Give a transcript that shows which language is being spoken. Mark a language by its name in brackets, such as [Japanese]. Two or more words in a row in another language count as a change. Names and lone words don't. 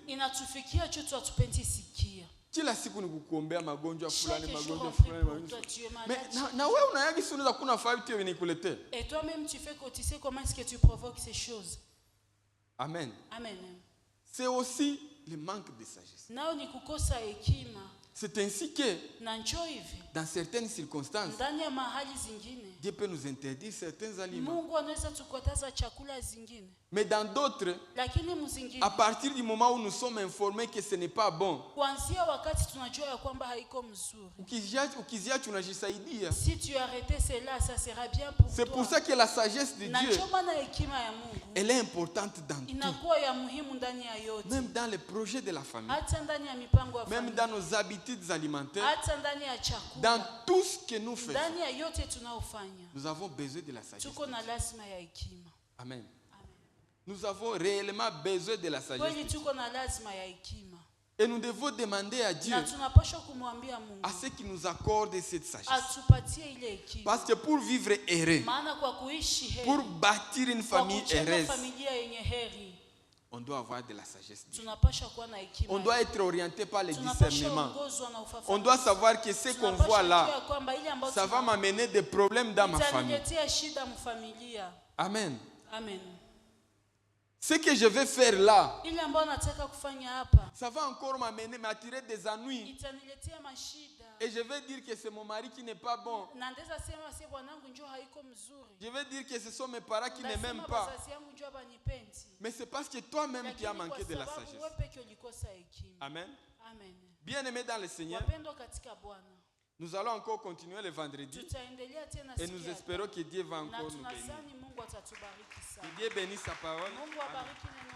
[Swahili] Inatufikia tu hatupendi sikia. Kila siku ni kukuombea magonjwa fulani, [French] Chaque jour [Swahili] magonjwa [French] on prie [Swahili] fulani, [French] pour [Swahili] magonjwa. [French] toi, tu es Mais malade. [Swahili] na wewe unayagi sunu za kuna fahamu tu nikuletee. [French] Et toi-même tu fais que tu sais comment est-ce que tu provoques ces choses. Amen. Amen. C'est aussi le manque de sagesse. [Swahili] Nao ni kukosa hekima. [French] C'est ainsi que [Swahili] Na njoo hivi. [French] dans certaines circonstances, [Swahili] Ndani ya mahali zingine. [French] Dieu peut nous interdire certains aliments. [Swahili] Mungu anaweza tukataza chakula zingine. [French] Mais dans d'autres, [Swahili] Lakini mzingine. [French] à partir du moment où nous sommes informés que ce n'est pas bon, [Swahili] Kuanzia wakati tunajua ya kwamba haiko mzuri. ukiziacha unajisaidia. [French] Si tu arrêtais cela, ça sera bien pour toi. C'est pour ça que la sagesse de [Swahili] Na [French] Dieu, [Swahili] njoo maana hekima ya Mungu [French] elle est importante dans tout. [Swahili] inakuwa ya muhimu ndani ya yote. [French] Même dans les projets de la famille, [Swahili] Hata ndani ya mipango ya [French] même [Swahili] familia. [French] dans nos habitudes alimentaires, [Swahili] Hata ndani ya chakula. [French] dans tout ce que nous faisons, [Swahili] Ndani ya yote tunaofanya. [French] nous avons besoin de la sagesse. [Swahili] Tuko na lazima ya hekima. Amen. [French] Nous avons réellement besoin de la sagesse. [Swahili] Kweli tuko na lazima ya hekima. [French] Et nous devons demander à Dieu [Swahili] Na tunapaswa kumwambia Mungu [French] à ce qu'il nous accorde cette sagesse. [Swahili] atupatie ile hekima. [French] Parce que pour vivre heureux, [Swahili] Maana kwa kuishi heri, [French] pour bâtir une [Swahili] kwa [French] famille [Swahili] kujenga [French] heureuse, [Swahili] familia yenye heri, [French] on doit avoir de la sagesse. [Swahili] tunapaswa kuwa na hekima. [French] On doit être orienté par le [Swahili] Tunapaswa [French] discernement. [Swahili] ongozwa na ufafanuzi. [French] On doit savoir que ce qu'on [Swahili] Tunapaswa [French] voit [Swahili] kujua [French] là, [Swahili] kwamba ile ambayo [French] ça va m'amener des problèmes dans ma famille. [Swahili] itaniletea shida mfamilia. Amen. Amen. [French] Ce que je vais faire là, [Swahili] Ile ambayo nataka kufanya hapa [French] ça va encore m'attirer des ennuis. [Swahili] itaniletea mashida. [French] Et je vais dire que c'est mon mari qui n'est pas bon. [Swahili] Na ndeza sema si bwanangu njoo haiko mzuri. [French] Je vais dire que ce sont mes parents qui ne [Swahili] Ndasema [French] m'aiment pas. [Swahili] wazazi yangu njoo hawanipendi. [French] Mais c'est parce que toi-même qui as [Swahili] Lakini [French] manqué de [Swahili] kwa [French] la [Swahili] sababu [French] sagesse. [Swahili] wewe peke ulikosa hekima. Amen. Amen. [French] Bien-aimés dans le Seigneur, [Swahili] Wapendwa katika Bwana. [French] nous allons encore continuer le vendredi. [Swahili] Tutaendelea tena [French] Et [Swahili] siku [French] nous [Swahili] ya [French] espérons que Dieu va [Swahili] na [French] encore nous bénir. [Swahili] tunazani Mungu atatubariki [French] Que [Swahili] sana. [French] Dieu bénisse sa parole. [Swahili] Mungu abariki